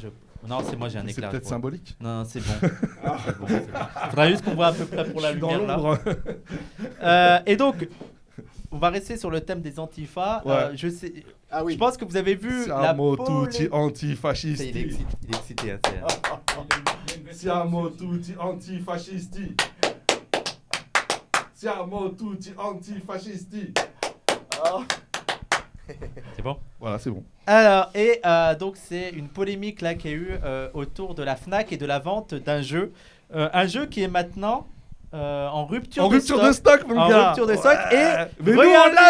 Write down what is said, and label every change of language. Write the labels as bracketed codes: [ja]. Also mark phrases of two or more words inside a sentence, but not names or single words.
[fr] Non, c'est moi j'ai un C'est éclairage. peut-être ouais. symbolique. Non, c'est bon. C'est bon. Faudra juste qu'on voit à peu près pour la Je suis dans lumière là. l'ombre. Et donc, on va rester sur le thème des antifas. Ouais. Je Ah oui. pense que vous avez vu la [it] Siamo tutti [fr] Il est [it] antifascisti. [fr] excité. Hein, [it] Siamo tutti antifascisti. Siamo tutti antifascisti. [fr] c'est bon. Voilà, c'est bon. Alors, donc c'est une polémique là qu'il y a eu autour de la Fnac et de la vente d'un jeu. Un jeu qui est maintenant en rupture En de rupture stock. de stock, mon En gars. rupture de stock. Et Mais nous, on regardez l'a,